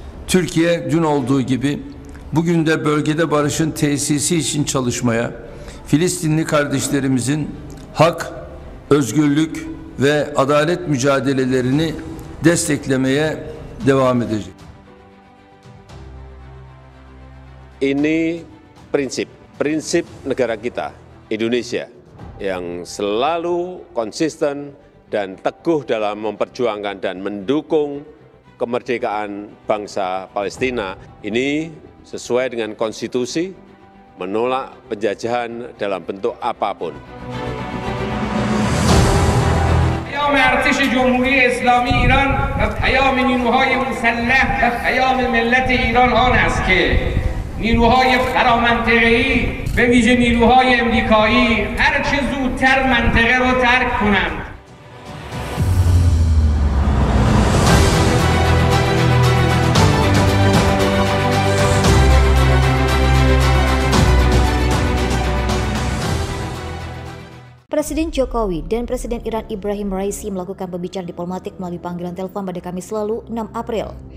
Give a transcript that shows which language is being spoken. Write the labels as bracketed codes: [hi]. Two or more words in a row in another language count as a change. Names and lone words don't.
[tr] Türkiye dün olduğu gibi bugün de bölgede barışın tesisi için çalışmaya, Filistinli kardeşlerimizin hak, özgürlük ve adalet mücadelelerini desteklemeye devam edecek. [id] Ini prinsip negara kita, Indonesia, yang selalu konsisten dan teguh dalam memperjuangkan dan mendukung kemerdekaan bangsa Palestina. Ini sesuai dengan konstitusi, menolak penjajahan dalam bentuk apapun. [fa] پیام ارتش جمهوری اسلامی ایران و پیام نیروهای مسلح و پیام ملت ایران آن است که نیروهای فرامنطقه‌ای به ویژه نیروهای امریکایی هر چه زودتر منطقه را ترک کنند. [id] Presiden Jokowi dan Presiden Iran Ibrahim Raisi melakukan pembicaraan diplomatik melalui panggilan telepon pada Kamis lalu, 6 April.